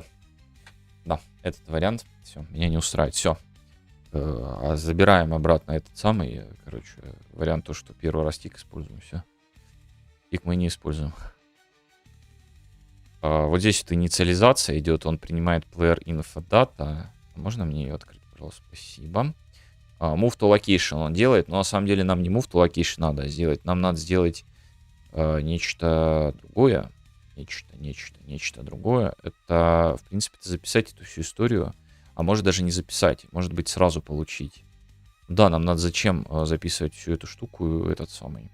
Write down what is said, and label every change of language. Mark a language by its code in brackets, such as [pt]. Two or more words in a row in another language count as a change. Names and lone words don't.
[ru] Да, этот вариант. Все, меня не устраивает. Все. А забираем обратно этот самый, короче, вариант то, что первый раз тик используем. Все. Тик мы не используем. Вот здесь вот инициализация идет. Он принимает [en] player info data. [ru] Можно мне ее открыть, пожалуйста? Спасибо. [en] Move to location [ru] он делает, но на самом деле нам не [en] move to location [ru] надо сделать. Нам надо сделать нечто другое. Нечто другое. Это, в принципе, записать эту всю историю. А может даже не записать. Может быть, сразу получить. Да, нам надо зачем записывать всю эту штуку, этот самый.